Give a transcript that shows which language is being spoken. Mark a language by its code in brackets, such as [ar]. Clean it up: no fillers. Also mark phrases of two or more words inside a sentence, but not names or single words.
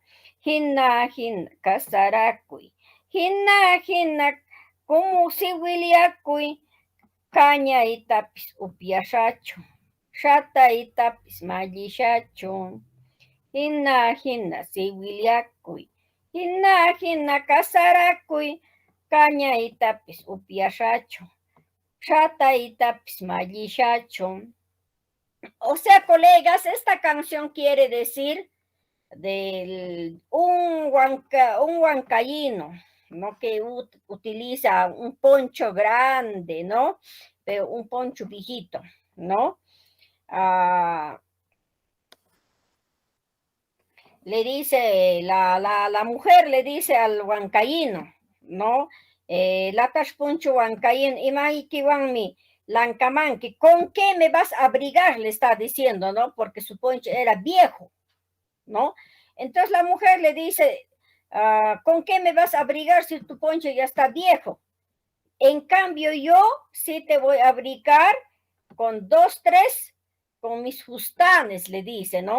[qu] Hina kasarakuy, hina como siwiliakuy, cañaitapis upiashacho, shataitapis mallishacho, hina siwiliakuy, hina kasarakuy, cañaitapis upiashacho, shataitapis mallishacho. [es] O sea, colegas, esta canción quiere decir un huancayino, ¿no? Que utiliza un poncho grande, ¿no? Pero un poncho viejito, ¿no? Le dice, la mujer le dice al huancayino, ¿no? [qu] Latas poncho huancayino, imagiki wanmi, lancamanqui, [es] ¿con qué me vas a abrigar? Le está diciendo, ¿no? Porque su poncho era viejo, ¿no? Entonces la mujer le dice, ¿con qué me vas a abrigar si tu poncho ya está viejo? En cambio yo sí te voy a abrigar con 2, 3, con mis fustanes, le dice, ¿no?